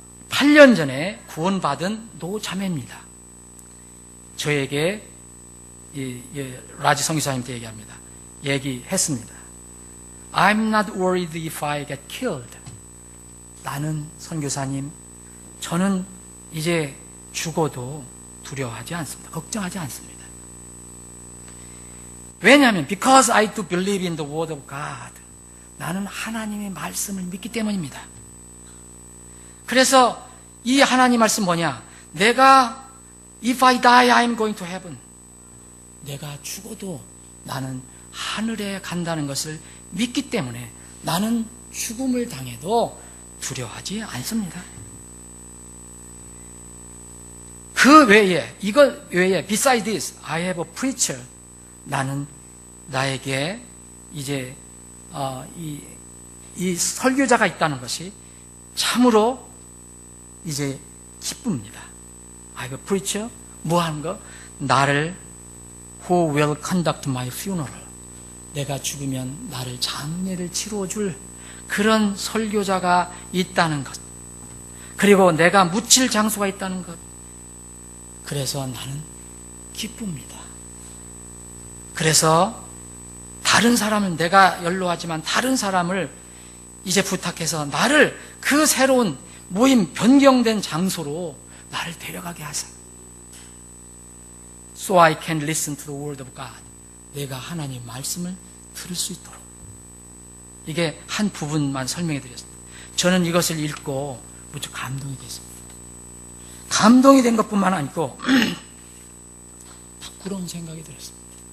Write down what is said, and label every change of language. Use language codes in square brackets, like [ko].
[ko] 8년 전에 구원받은 노 자매입니다. 저에게 라지 성교사님한테 얘기했습니다. [en] I'm not worried if I get killed. [ko] 나는 선교사님, 저는 이제 죽어도 두려워하지 않습니다. 걱정하지 않습니다. 왜냐하면 [en] because I do believe in the word of God. [ko] 나는 하나님의 말씀을 믿기 때문입니다. 그래서 이 하나님 말씀 뭐냐? 내가 [en] if I die, I'm going to heaven. [ko] 내가 죽어도 나는 하늘에 간다는 것을 믿기 때문에 나는 죽음을 당해도 두려워하지 않습니다. 그 외에, 이거 외에, [en] beside this, I have a preacher. [ko] 나는 나에게 이제 이 설교자가 있다는 것이 참으로 이제 기쁩니다. [en] I have a preacher. [ko] 뭐 하는 거? 나를 [en] who will conduct my funeral. [ko] 내가 죽으면 나를 장례를 치러줄 그런 설교자가 있다는 것. 그리고 내가 묻힐 장소가 있다는 것. 그래서 나는 기쁩니다. 그래서 다른 사람을, 내가 연로하지만 다른 사람을 이제 부탁해서 나를 그 새로운 모임 변경된 장소로 나를 데려가게 하세요. [en] So I can listen to the word of God. [ko] 내가 하나님 말씀을 들을 수 있도록. 이게 한 부분만 설명해 드렸습니다. 저는 이것을 읽고 무척 감동이 됐습니다. 감동이 된 것뿐만 아니고 부끄러운 생각이 들었습니다.